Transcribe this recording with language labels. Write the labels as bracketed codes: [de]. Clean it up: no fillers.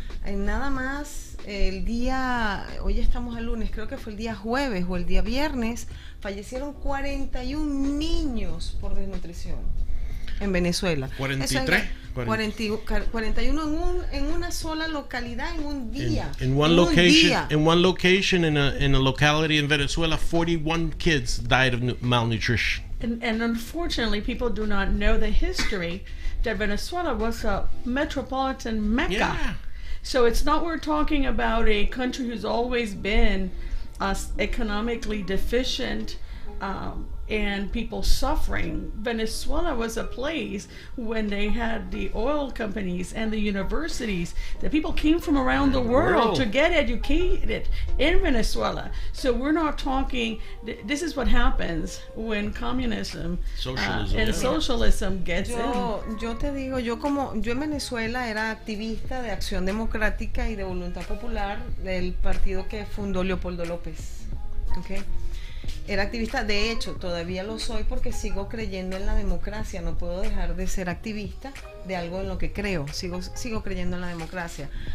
[es] Nada más el día, hoy estamos al lunes, creo que fue el día jueves o el día viernes, fallecieron 41 niños por desnutrición en Venezuela. 43. 41 en una sola localidad en un día. [en] In one location in a locality in Venezuela, 41 kids died of malnutrition. And unfortunately, people do not know the history that Venezuela was a metropolitan mecca. Yeah. So it's not we're talking about a country who's always been economically deficient and people suffering. Venezuela was a place when they had the oil companies and the universities that people came from around the world to get educated in Venezuela. So we're not talking, this is what happens when communism and socialism gets in. [es] Yo te digo, yo en Venezuela era activista de Acción Democrática y de Voluntad Popular del partido que fundó Leopoldo López. ¿Okay? Era activista, de hecho todavía lo soy porque sigo creyendo en la democracia, no puedo dejar de ser activista de algo en lo que creo, sigo creyendo en la democracia.